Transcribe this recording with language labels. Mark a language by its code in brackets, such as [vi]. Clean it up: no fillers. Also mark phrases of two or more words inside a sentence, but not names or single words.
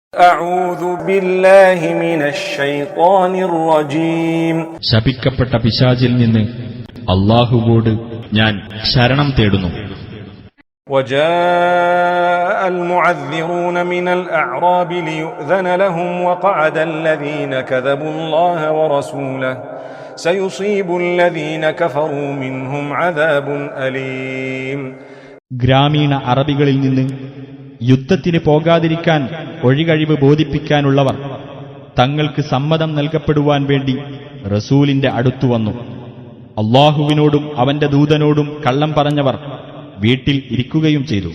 [ar] أعوذ بالله من الشيطان الرجيم [ml] ശപിക്കപ്പെട്ട പിശാചിൽ നിന്ന് അല്ലാഹുവോട് ഞാൻ ശരണം തേടുന്നു. [ar] وجاء المعذرون من الأعراب ليؤذن لهم وقعد الذين كذبوا الله ورسوله سيصيب الذين كفروا منهم عذاب أليم. [ml] ഗ്രാമീണ അറബികളിൽ നിന്ന് യുദ്ധത്തിന് പോകാതിരിക്കാൻ ഒഴികഴിവ് ബോധിപ്പിക്കാനുള്ളവർ തങ്ങൾക്ക് സമ്മതം നൽകപ്പെടുവാൻ വേണ്ടി റസൂലിന്റെ അടുത്തു വന്നു. അല്ലാഹുവിനോടും അവന്റെ ദൂതനോടും കള്ളം പറഞ്ഞവർ വീട്ടിൽ ഇരിക്കുകയും ചെയ്തു.